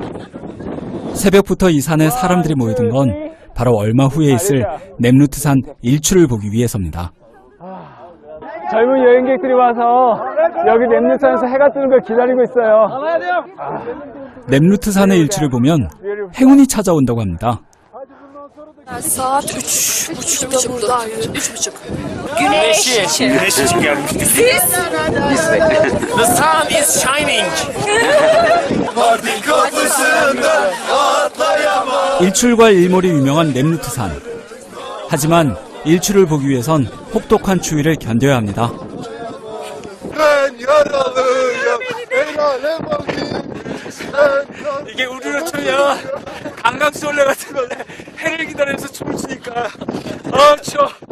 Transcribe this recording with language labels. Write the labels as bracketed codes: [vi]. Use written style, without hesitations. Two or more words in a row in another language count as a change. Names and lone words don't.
[ko] 새벽부터 이 산에 사람들이 모여든 건 바로 얼마 후에 있을 넴루트 산 일출을 보기 위해서입니다. 젊은 여행객들이 와서 여기 넴루트산에서 해가 뜨는 걸 기다리고 있어요. 넴루트 산의 일출을 보면 행운이 찾아온다고 합니다. [tr] Saat 3:30'da buradayım. 3:30. Güneşi gelmişti. [en] The sun is shining. [ko] 일출과 일몰이 유명한 넴루트 산. 하지만 일출을 보기 위해선 혹독한 추위를 견뎌야 합니다. 이게 우리로 치면 강강술래 같은 건데 해를 기다리면서 춤을 추니까 추워.